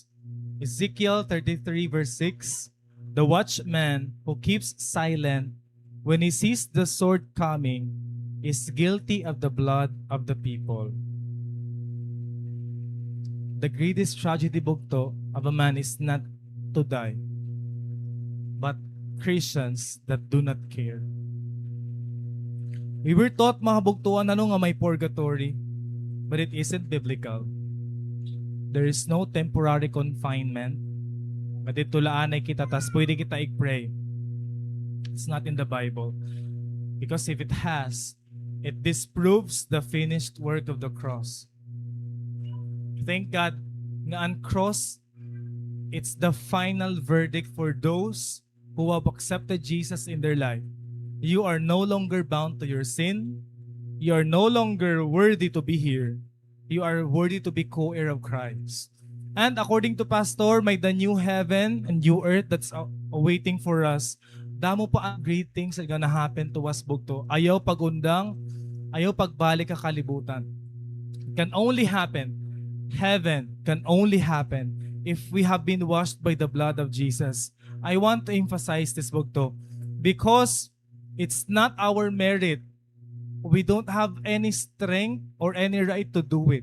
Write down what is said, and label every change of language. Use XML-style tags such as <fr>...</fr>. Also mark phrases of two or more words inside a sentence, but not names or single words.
<en>Ezekiel 33 verse 6, the watchman who keeps silent when he sees the sword coming is guilty of the blood of the people. The greatest tragedy bugto of a man is not to die, but Christians that do not care. We were taught,</en> <war>mga bugtuan, ano nga may purgatory,</war> <en>but it isn't biblical. There is no temporary confinement.</en> <war>Matitulaan ay kita, tas pwede kita i-pray.</war> <en>It's not in the Bible. Because if it has, it disproves the finished work of the cross. Thank God</en> <war>nga ang</war> <en>cross, it's the final verdict for those who have accepted Jesus in their life. You are no longer bound to your sin. You are no longer worthy to be here. You are worthy to be co-heir of Christ. And according to Pastor, may the new heaven and new earth that's awaiting for us.</en> <war>Damo pa ang</war> <en>great things that gonna happen to us bugto.</en> <war>Ayaw pagundang, ayaw pagbalik ka kalibutan.</war> <en>It can only happen. Heaven can only happen if we have been washed by the blood of Jesus. I want to emphasize this bugto because it's not our merit. We don't have any strength or any right to do it.</en>